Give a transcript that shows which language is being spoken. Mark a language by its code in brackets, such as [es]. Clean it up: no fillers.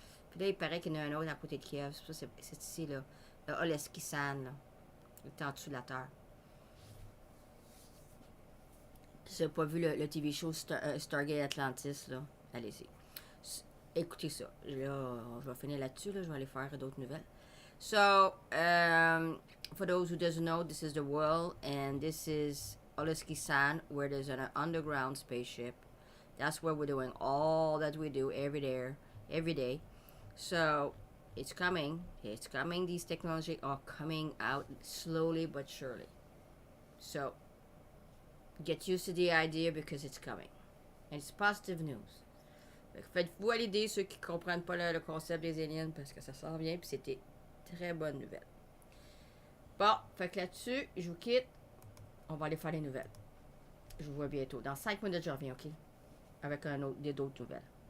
[fr] Puis là, il paraît qu'il y en a un autre à côté de Kiev. C'est ici, là. Le Oleskisan, là. Il est en dessous de la Terre. Si vous n'avez pas vu le TV show Stargate Atlantis, là, allez-y. Écoutez ça. Là, je vais finir là-dessus, là. Je vais aller faire d'autres nouvelles. [en] So, for those who doesn't know, this is the world, and this is Oleskisan, where there's an underground spaceship. That's where we're doing all that we do every day. So, it's coming. It's coming. These technologies are coming out slowly but surely. So, get used to the idea because it's coming. And it's positive news. [fr] Faites-vous à l'idée ceux qui ne comprennent pas le concept des aliens parce que ça s'en vient puis c'était très bonne nouvelle. Bon, fait que là-dessus, je vous quitte. On va aller faire les nouvelles. Je vous vois bientôt. Dans 5 minutes, je reviens, OK? Avec d'autres nouvelles.